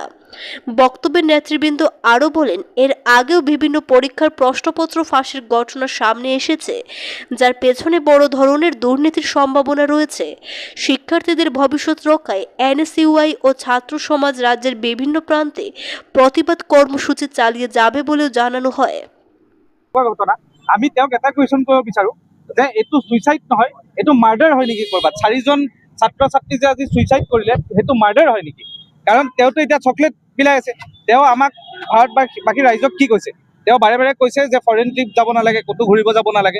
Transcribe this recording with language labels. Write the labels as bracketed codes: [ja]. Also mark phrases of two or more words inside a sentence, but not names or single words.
[bn] বক্তব্যের নেতৃবৃন্দ আরও বলেন, এর আগেও বিভিন্ন পরীক্ষার প্রশ্নপত্র ফাঁসের ঘটনা সামনে এসেছে, যার পেছনে বড় ধরনের দুর্নীতির সম্ভাবনা রয়েছে। শিক্ষার্থীদের ভবিষ্যৎ রক্ষায় এনএসইউআই ও ছাত্র সমাজ রাজ্যের বিভিন্ন প্রান্তে প্রতিবাদ কর্মসূচি চালিয়ে যাবে বলেও জানানো হয়। [as] ঘটনা আমি তেওঁক এটা কুৱেশ্যন কৰিব বিচাৰোঁ যে এইটো সুইচাইড নহয়, এইটো মাৰ্ডাৰ হয় নেকি? ক'ৰবাত 4জন ছাত্ৰ ছাত্ৰী যে আজি সুইচাইড কৰিলে সেইটো মাৰ্ডাৰ হয় নেকি? কাৰণ তেওঁতো এতিয়া চকলেট বিলাই আছে। তেওঁ আমাক বাকী ৰাইজক কি কৈছে? তেওঁ বাৰে বাৰে কৈছে যে [en] foreign trip [as] যাব নালাগে, ক'তো ঘূৰিব যাব নালাগে।